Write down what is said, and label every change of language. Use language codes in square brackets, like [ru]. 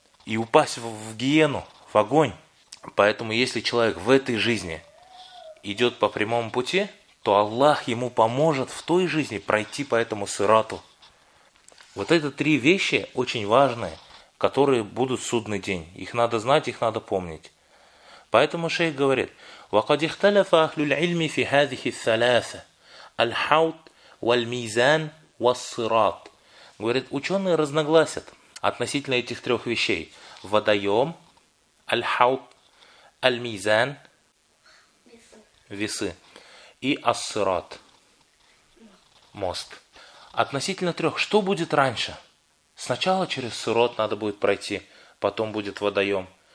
[ru] И упасть в гиену, в огонь. Поэтому если человек в этой жизни идет по прямому пути, то Аллах ему поможет в той жизни пройти по этому сирату. Вот это три вещи очень важные, которые будут в судный день. Их надо знать, их надо помнить. Поэтому шейх говорит... [ar] وقد اختلف أهل العلم في هذه الثلاثة الحوض والميزان والصراط. [ru] Говорит, ученые разногласят относительно этих трех вещей. Водоем, аль-хаут, аль-мизан, весы, и ас-сират, мост. Относительно трех, что будет раньше? Сначала через сират надо будет пройти, потом будет водоем.